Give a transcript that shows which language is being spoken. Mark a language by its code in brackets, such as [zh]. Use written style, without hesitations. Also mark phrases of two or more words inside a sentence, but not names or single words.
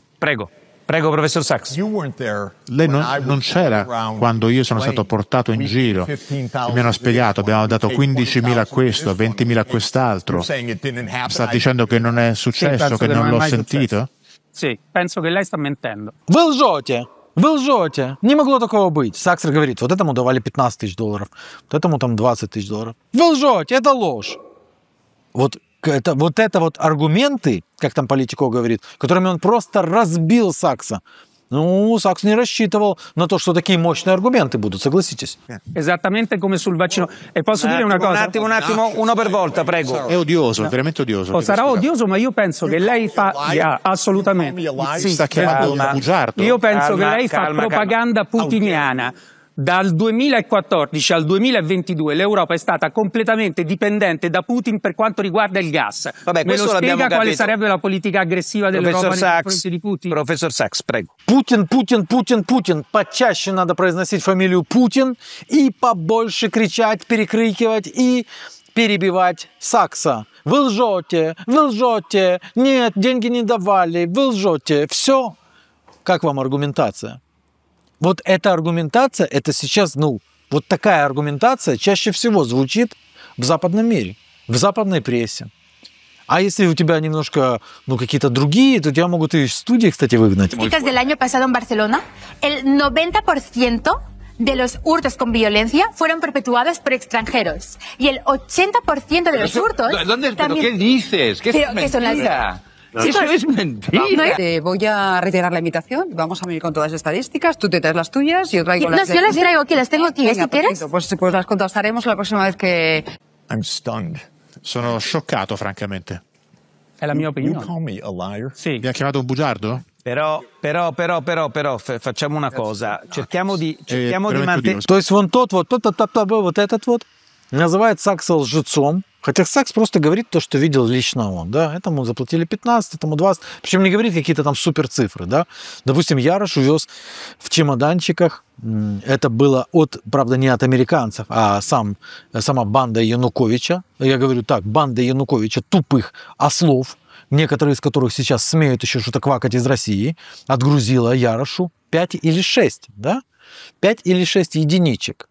[it] Prego. Prego, professor Sachs. [en] You weren't there. [it] Lei [en] when I [it] non [en] was [it] c'era [en] around [it] quando io sono stato portato in giro. Mi hanno spiegato, abbiamo dato 15.000 a questo, 20.000 a quest'altro. [en] saying it didn't happen. [it] Sta dicendo che non è successo, penso che che non non è l'ho mai sentito? Sì, penso che lei sta mentendo. [ru] Вы лжете. Вы лжете. Не могло такого быть. Саксер говорит, вот этому давали 15 тысяч долларов, вот этому там 20 тысяч долларов. Вы лжете, это ложь. Вот это аргументы, как там Политико говорит, которыми он просто разбил Сакса. Ну, Сакс не рассчитывал на то, что такие мощные аргументы будут, согласитесь. Esattamente come sul vaccino. E posso dire una cosa? Un attimo, uno per volta, prego. È odioso, è veramente odioso. Sarà odioso, ma io penso che lei fa... assolutamente. Si sta chiamando un bugiardo. Io penso che lei fa calma. propaganda putiniana. Dal 2014 al 2022 l'Europa è stata completamente dipendente da Putin per quanto riguarda il gas. Vabbè, Me lo questo l'abbiamo spiega quale capito. sarebbe la politica aggressiva dell'Europa nei confronti di Putin? Professor Sachs, prego. Путин. Почаще надо произносить фамилию Путин и побольше кричать, перекрикивать и перебивать Сакса. Вы лжете, нет, деньги не давали, вы лжете. Все. Как вам аргументация? Вот эта аргументация, это сейчас, вот такая аргументация чаще всего звучит в западном мире, в западной прессе. А если у тебя немножко, какие-то другие, то тебя могут и из студии, кстати, выгнать. [es] Estadísticas del año pasado en Barcelona, el 90% de los hurtos con violencia fueron perpetuados por extranjeros. Y el 80% de los hurtos... ¿Pero también... qué dices? ¿Qué Pero es que son las- mentira? Chicos, Eso es mentira. Voy a retirar la invitación. Vamos a venir con todas las estadísticas. Tú te traes las tuyas y yo traigo las yo las traigo aquí, las tengo aquí, Venga, si quieres. perfecto. Pues las contrastaremos la próxima vez que... [en] I'm stunned. [it] Sono scioccato, francamente. È la mia [en] You [it] opinione. [en] call me a liar? [it] Sì. Mi ha chiamato un bugiardo? Però, facciamo una cosa. Cerchiamo di veramente mantenere... odioso. [ru] То есть вон тот вот этот вот называет Сакса лжецом, хотя Сакс просто говорит то, что видел лично он, да, этому заплатили 15, этому 20, причем не говорит какие-то там супер цифры, да. Допустим, Ярош увез в чемоданчиках, это было правда, не от американцев, а сама банда Януковича, я говорю так, банда Януковича тупых ослов, некоторые из которых сейчас смеют еще что-то квакать из России, отгрузила Ярошу 5 или 6, да, 5 или 6 единичек.